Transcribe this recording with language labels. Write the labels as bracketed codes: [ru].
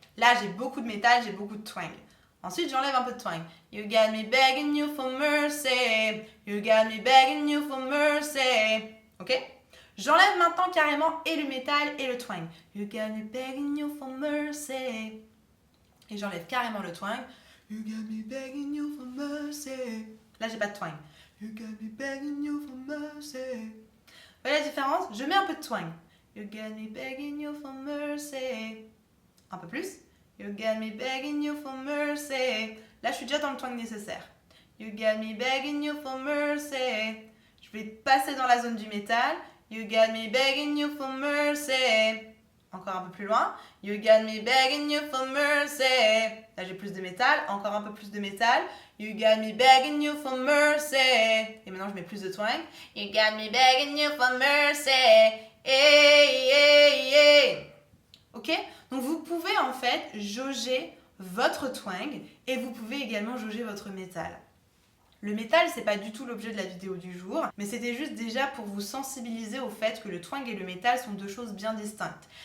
[fr] Là, j'ai beaucoup de métal, j'ai beaucoup de twang. Ensuite, j'enlève un peu de twang. [en] You got me begging you for mercy. You got me begging you for mercy. Ok? [fr] J'enlève maintenant carrément et le métal et le twang. [en] You got me begging you for mercy. [fr] Et j'enlève carrément le twang. [en] You got me begging you for mercy. [fr] Là, j'ai pas de twang. [en] You got me begging you for mercy. [fr] Vous voyez la différence? Je mets un peu de twang. [en] You got me begging you for mercy. [fr] Un peu plus. [en] You got me begging you for mercy. [fr] Là, je suis déjà dans le twang nécessaire. [en] You got me begging you for mercy. [fr] Je vais passer dans la zone du métal. [en] You got me begging you for mercy. [fr] Encore un peu plus loin. [en] You got me begging you for mercy. [fr] Là, j'ai plus de métal. Encore un peu plus de métal. [en] You got me begging you for mercy. [fr] Et maintenant, je mets plus de twang. [en] You got me begging you for mercy. Hey, hey, hey. Ok? [fr] Donc, vous pouvez en fait jauger votre twang et vous pouvez également jauger votre métal. Le métal, c'est pas du tout l'objet de la vidéo du jour, mais c'était juste déjà pour vous sensibiliser au fait que le twang et le métal sont deux choses bien distinctes.